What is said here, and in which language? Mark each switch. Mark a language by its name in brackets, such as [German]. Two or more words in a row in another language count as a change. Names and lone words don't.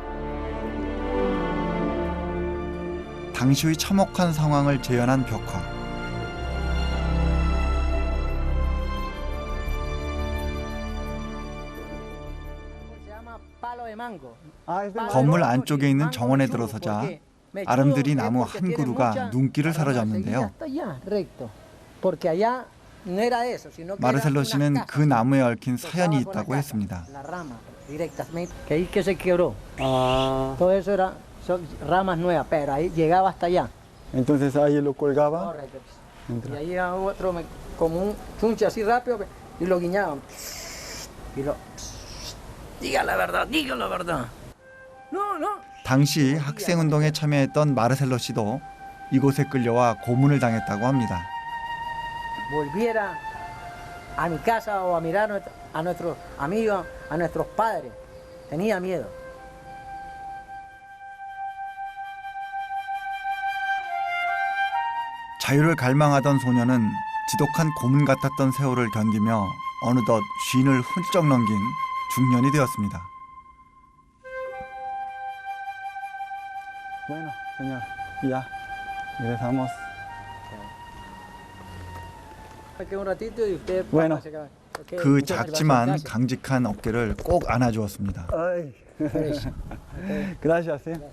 [Korean] 당시의 참혹한 상황을 재현한 벽화, 건물 안쪽에 있는 정원에 들어서자 아름드리 나무 한 그루가 눈길을 사로잡는데요. 마르셀로 씨는 그 나무에 얽힌 사연이 있다고 했습니다. [Spanish] Entonces ahí lo colgaba. Y ahí otro como un chunche así rápido y lo guiñaban. Y lo diga la verdad, diga la verdad. No, no. [Korean] 당시 학생운동에 참여했던 마르셀로 씨도 이곳에 끌려와 고문을 당했다고 합니다. [Spanish] Volviera a mi casa o a mirar a nuestros amigos, a nuestros padres. Tenía miedo. [Korean] 자유를 갈망하던 소녀는 지독한 고문 같았던 세월을 견디며 어느덧 쉰을 훌쩍 넘긴 중년이 되었습니다. [Spanish] Bueno, señor, ya regresamos. Bueno. [Korean] 그 작지만 강직한 어깨를 꼭 안아주었습니다. [Spanish] Gracias.